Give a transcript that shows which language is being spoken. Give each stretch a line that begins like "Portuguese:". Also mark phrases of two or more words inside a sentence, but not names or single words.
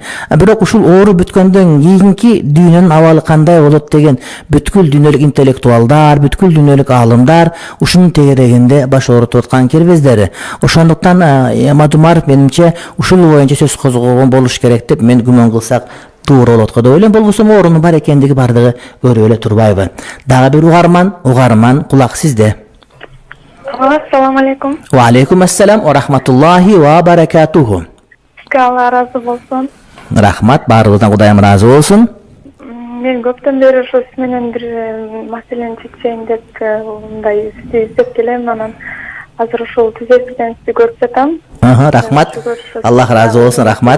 Kyrgyz: Бирок ушул оору бүткөндөн кийинки дүйнөнүн абалы кандай болот деген бүткүл дүйнөлүк интеллектуалдар, бүткүл дүйнөлүк аалымдар ушунун тегерегинде баш оорутуп аткан кербездери. Ошондуктан Мадумаров менимче ушул боюнча сөз козгогон болуш керек деп мен күмөн кылсак туура болот го деп ойлойм. Болбосо оорунун бар экендиги бардыгы көрүп эле турбайбы. Дагы бир угарман кулак сизде.
Arabic: السلام عليكم. وعليكم السلام ورحمة الله وبركاته.
Kyrgyz: Алла разы болсун. Рахмат, баарыбыздан Кудайым разы болсун. Мен көптөн бери ошо сиз менен бир маселени чечейин деп мындай сизди издеп келем, анан азыр ушул түзөтүдөн сизди көрүп жатам. Рахмат. Аллах разы болсун, рахмат.